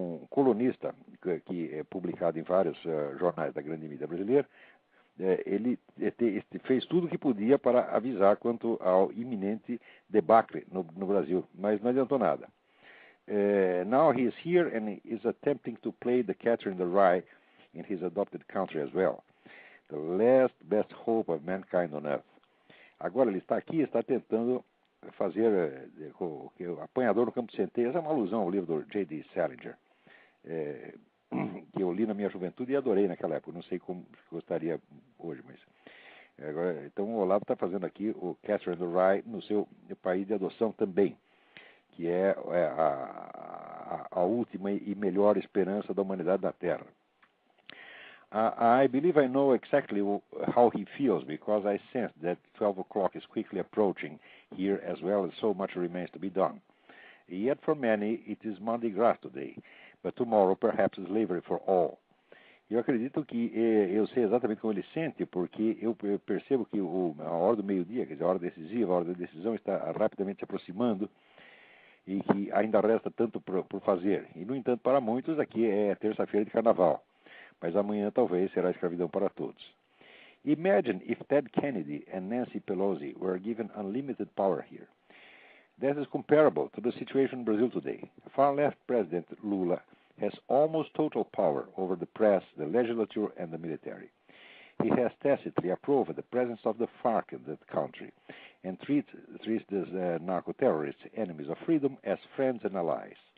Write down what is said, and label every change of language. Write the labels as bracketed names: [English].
[Portuguese] Colunista que é publicado em vários jornais da grande mídia brasileira, ele fez tudo o que podia para avisar quanto ao iminente debacle no Brasil, mas não adiantou nada. [English] Now he is here and is attempting to play the catcher in the rye in his adopted country as well. The last best hope of mankind on earth. [Portuguese] Agora ele está aqui, está tentando fazer o apanhador no campo de centeio. Essa é uma alusão ao livro do J.D. Salinger, que eu li na minha juventude e adorei naquela época. Não sei como gostaria hoje, mas agora, então o Olavo está fazendo aqui o Catcher in the Rye no seu país de adoção também, que é a última e melhor esperança da humanidade na Terra. [English] I believe I know exactly how he feels because I sense that 12 o'clock is quickly approaching here as well as so much remains to be done. Yet for many it is Mardi Gras today, but tomorrow perhaps slavery for all. [Portuguese] Eu acredito que eu sei exatamente como ele sente, porque eu percebo que a hora do meio-dia, quer dizer, a hora decisiva, a hora da decisão está rapidamente se aproximando e que ainda resta tanto por fazer. E, no entanto, para muitos aqui é terça-feira de carnaval. Mas amanhã talvez será escravidão para todos. [English] Imagine if Ted Kennedy and Nancy Pelosi were given unlimited power here. This is comparable to the situation in Brazil today. Far-left President Lula has almost total power over the press, the legislature, and the military. He has tacitly approved the presence of the FARC in that country and treats these narco-terrorists, enemies of freedom, as friends and allies.